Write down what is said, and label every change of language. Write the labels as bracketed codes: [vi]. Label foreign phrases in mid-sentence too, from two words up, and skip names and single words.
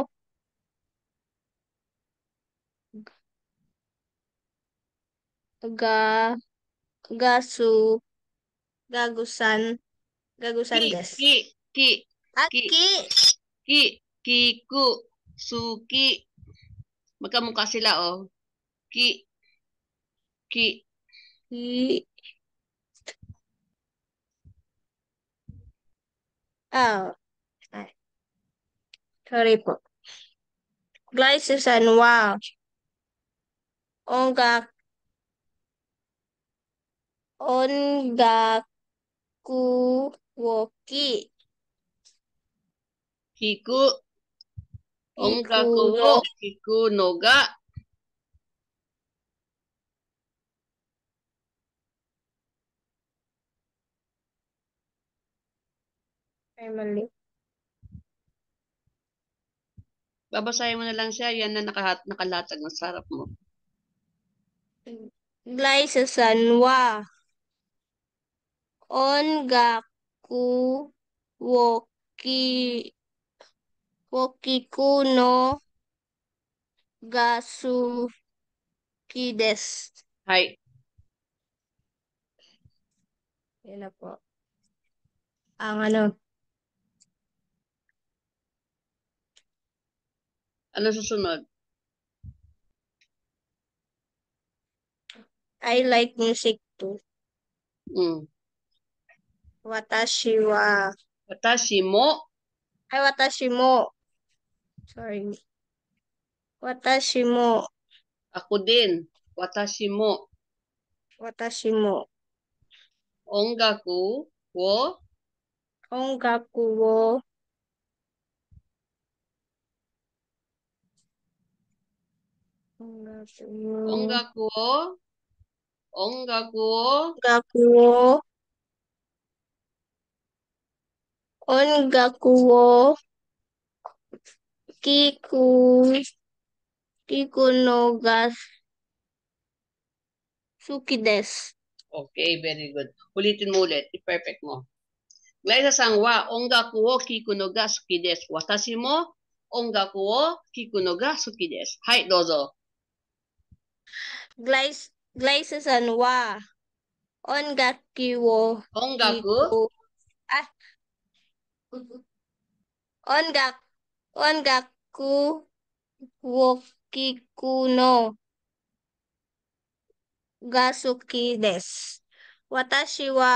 [ja] Ga. Gasu. Gagusan. Gagusan Ki. desu. Ki. Ki. Ki. Aki. Ki. 聞く。好き. [tl] Magkamukha sila, oh. Ki. Ki. Ki. Oh. Ay. Sorry po. [ja] Glyza san wa. 音楽。音楽を聞. Kiku. Kiku 音楽を no. 聞くのが. [tl] Ay, mali. Babasahin mo na lang siya. Yan na nakalatag ng sarap mo. [ja] Glyzaさんは。音楽を聞. を聞くの。が好きです. Hai. [tl] Yan na po. Ang ano. Ano susunod? [en] I like music too. Mm. [ja] 私は. 私も. Ay, 私も. Sorry. 私も. [tl] Ako din. [ja] 私も. 私も. 音楽を. 音楽を。音楽を. 音楽を。音楽を. 音楽を。音楽を. 聞く。聞くのが好きです. [en] Okay, very good. [tl] Ulitin mo ulit. I-perfect mo. [ja] Glyzaさんは音楽を聞くのが好きです. 私も音楽を聞くのが好きです. はい、どうぞ. Glyza san wa. 音楽を. Ongaku. Kiku. Ah. 音楽を聞くの. が好きです. 私は,